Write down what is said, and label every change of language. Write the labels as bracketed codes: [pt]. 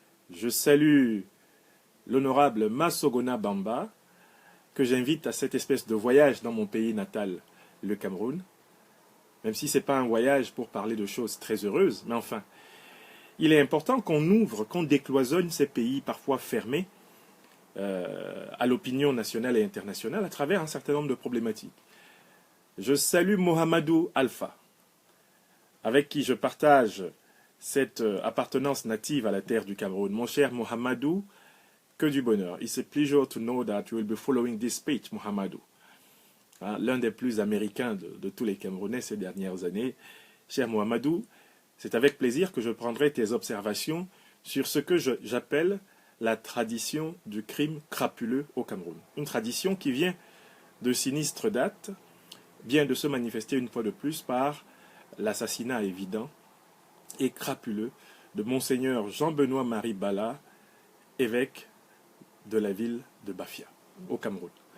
[fr] Je salue l'honorable Masogona Bamba, que j'invite à cette espèce de voyage dans mon pays natal, le Cameroun, même si ce n'est pas un voyage pour parler de choses très heureuses, mais enfin, il est important qu'on ouvre, qu'on décloisonne ces pays parfois fermés à l'opinion nationale et internationale à travers un certain nombre de problématiques. Je salue Mohamedou Alpha, avec qui je partage cette appartenance native à la terre du Cameroun. Mon cher Mohamedou, que du bonheur. [en] It's a pleasure to know that you will be following this speech, Mohamedou. [fr] L'un des plus américains de tous les Camerounais ces dernières années. Cher Mohamedou, c'est avec plaisir que je prendrai tes observations sur ce que j'appelle la tradition du crime crapuleux au Cameroun. Une tradition qui vient de sinistre date, vient de se manifester une fois de plus par l'assassinat évident et crapuleux de Monseigneur Jean-Benoît-Marie Bala, évêque de la ville de Bafia, au Cameroun.